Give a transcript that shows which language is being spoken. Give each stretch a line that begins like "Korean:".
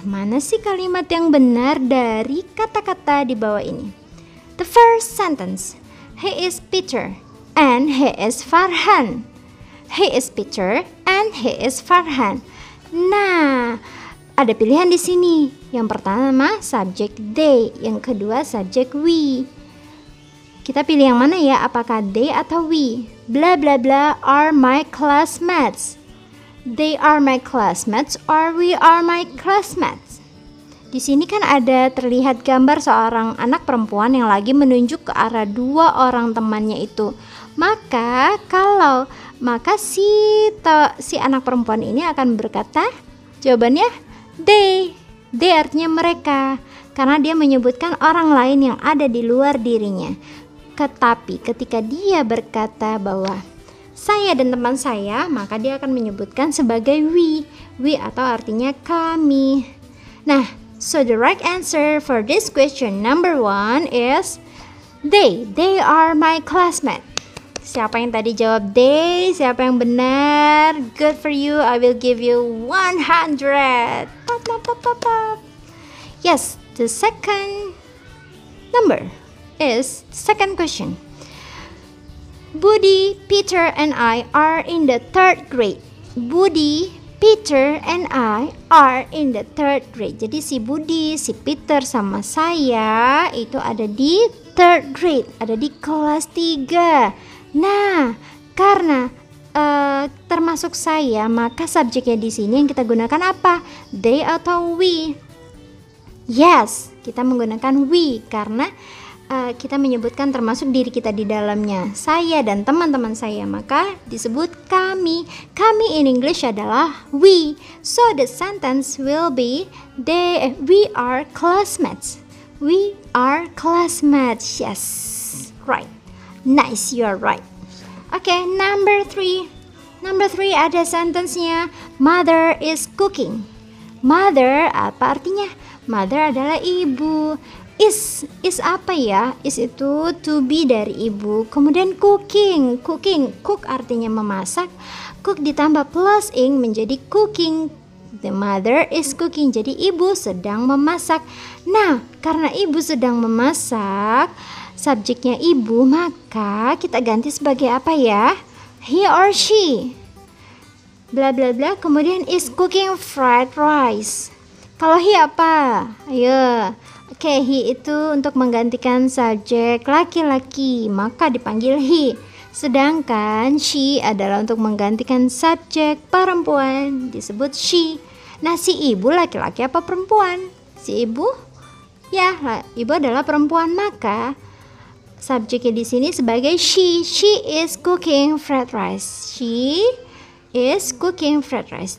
Indonesian: Mana sih kalimat yang benar dari kata-kata di bawah ini?
English: The first sentence. He is Peter and he is Farhan. He is Peter and he is Farhan.
Indonesian: Nah, ada pilihan di sini. Yang pertama subjek they, yang kedua subjek we. Kita pilih yang mana ya? Apakah they atau we?
English: Bla bla bla are my classmates. They are my classmates or we are my classmates.
Indonesian: Di sini kan ada terlihat gambar seorang anak perempuan yang lagi menunjuk ke arah dua orang temannya itu. Maka si anak perempuan ini akan berkata, jawabannya they. They artinya mereka, karena dia menyebutkan orang lain yang ada di luar dirinya. Tetapi ketika dia berkata bahwa saya dan teman saya, maka dia akan menyebutkan sebagai we. We atau artinya kami.
English: Nah, so the right answer for this question number 1 is they. They are my classmates.
Indonesian: Siapa yang tadi jawab
English: they?
Indonesian: Siapa yang benar?
English: Good for you. I will give you 100. Pop, pop, pop, pop, pop. Yes, the second number is second question. Budi, Peter, and I are in the 3rd grade. Budi, Peter, and I are in the 3rd grade.
Indonesian: Jadi si Budi, si Peter, sama saya itu ada di 3rd grade. Ada di kelas 3. Nah, karena termasuk saya, maka subjeknya di sini yang kita gunakan apa? They atau we? Yes, kita menggunakan we karena kita menyebutkan termasuk diri kita di dalamnya. Saya dan teman-teman saya, maka disebut kami. Kami
English: in English
Indonesian: adalah we.
English: So the sentence will be we are classmates. We are classmates. Yes, right. Nice, you are right. Okay, number 3. Number 3
Indonesian: ada sentence-nya.
English: Mother is cooking. Mother
Indonesian: apa artinya? Mother adalah ibu. Is apa ya? Is itu to be dari ibu. Kemudian cooking. Cook artinya memasak. Cook ditambah plus ing menjadi cooking.
English: The mother is cooking.
Indonesian: Jadi ibu sedang memasak. Nah, karena ibu sedang memasak, subjeknya ibu, maka kita ganti sebagai apa ya?
English: He or she. Bla bla bla.
Indonesian: Kemudian
English: is cooking fried rice.
Indonesian: Kalau he apa? Ayo. Oke, he itu untuk menggantikan subjek laki-laki, maka dipanggil he. Sedangkan she adalah untuk menggantikan subjek perempuan, disebut she. Nah, si ibu laki-laki apa perempuan? Si ibu? Ya, ibu adalah perempuan, maka subjeknya di sini sebagai she.
English: She is cooking fried rice. She is cooking fried rice.